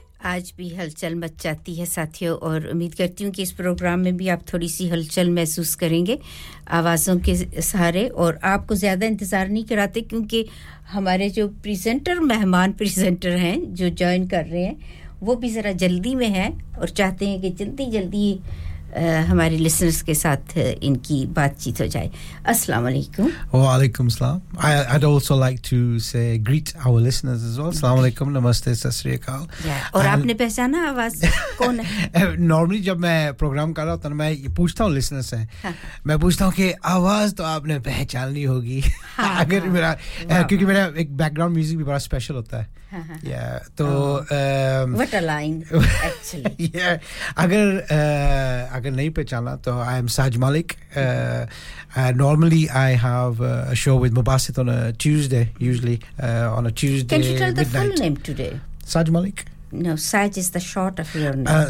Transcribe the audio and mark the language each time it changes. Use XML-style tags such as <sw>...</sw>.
<hi>आज भी हलचल मच जाती है साथियों और उम्मीद करती हूं कि इस प्रोग्राम में भी आप थोड़ी सी हलचल महसूस करेंगे आवाजों के सहारे और आपको ज्यादा इंतजार नहीं कराते क्योंकि हमारे जो प्रेजेंटर मेहमान प्रेजेंटर हैं जो ज्वाइन कर रहे हैं वो भी जरा जल्दी में हैं और चाहते हैं कि जल्दी-जल्दी हमारे लिसनर्स के साथ इनकी बातचीत हो जाए अस्सलाम वालेकुम</hi> <en>वालेकुम सलाम I'd also like to say greet our listeners as well अस्सलाम वालेकुम नमस्ते सत श्री अकाल</en> <hi>और आपने पहचाना आवाज कौन है नॉर्मली जब मैं प्रोग्राम कर रहा हूं तो मैं पूछता हूं लिसनर्स से मैं पूछता हूं कि आवाज तो आपने पहचाननी होगी अगर मेरा क्योंकि मेरा एक बैकग्राउंड म्यूजिक भी बड़ा स्पेशल होता है</hi> <en>what a line actually yeah</en> <hi>agar agar nahi pehchana to</hi> <en>I am Saj Malik normally I have a show with Mubasit on a Tuesday usually on a Tuesday can you tell midnight. The full name today Saj Malik No, Saj is the short of your name.</en>